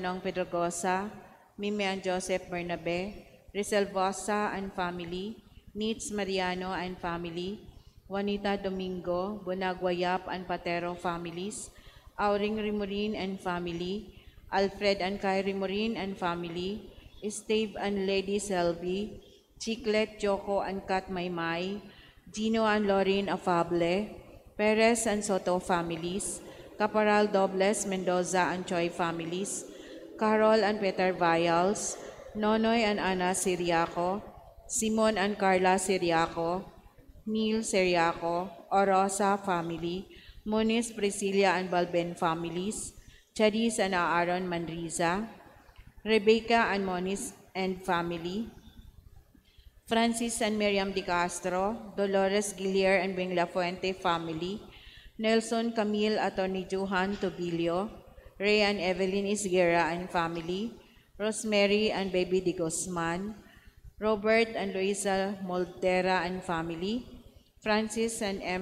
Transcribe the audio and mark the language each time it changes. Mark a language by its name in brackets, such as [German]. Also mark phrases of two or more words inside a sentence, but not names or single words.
[English] Nong Pedregosa, Mimi and Joseph Bernabe, Rizal Vosa and family, Nitz Mariano and family, Juanita Domingo, Bonaguayap and Patero families, Auring Rimorin and family, Alfred and Kai Rimorin and family, Steve and Lady Selby, Chiclet, Joko and Kat Maymay, Gino and Lorin Afable, Perez and Soto families, Caporal Dobles Mendoza and Choi families, Carol and Peter Vials, Nonoy and Ana Siriaco, Simon and Carla Siriaco, Neil Siriaco, Orosa family, Moniz Priscilla and Balben families, Charis and Aaron Manriza, Rebecca and Moniz and family, Francis and Miriam Di Castro, Dolores Gilier and Bing Lafuente family, Nelson Camille Attorney Johan Tobilio, Ray and Evelyn Isguera and family, Rosemary and Baby Di Guzman, Robert and Luisa Moldera and family, Francis and M.